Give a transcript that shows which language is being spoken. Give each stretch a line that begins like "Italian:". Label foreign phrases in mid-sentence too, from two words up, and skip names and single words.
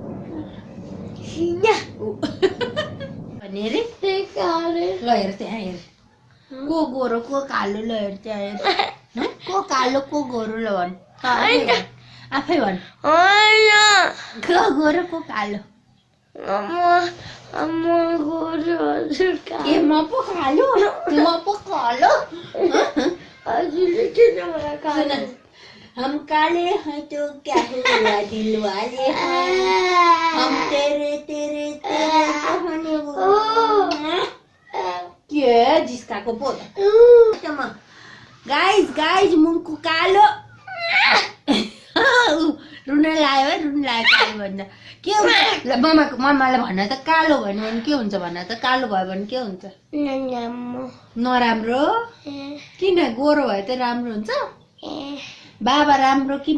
Nepali: भने रे ल हेर त्यहाँ हेर को गोरो को कालो ल हेर त्यहाँ हेर को कालो को गोरो ल भन् आफै भन् को गोरो को कालो ए म पो कालो
Hindi: हम काले हैं तो क्या हुआ दिल वाले हैं हम तेरे तेरे तेरे कहने के
Nepali: जिस्काको पो गाइस मुखको कालो रुन लाग्यो है रुन लाग्यो कालो भन्छ के हुन्छ ल मम्मालाई भन्न त कालो भन्यो भने के हुन्छ भन्न त कालो भयो भने के हुन्छ नराम्रो किन गोरो भयो त राम्रो हुन्छ बाबा राम्रो कि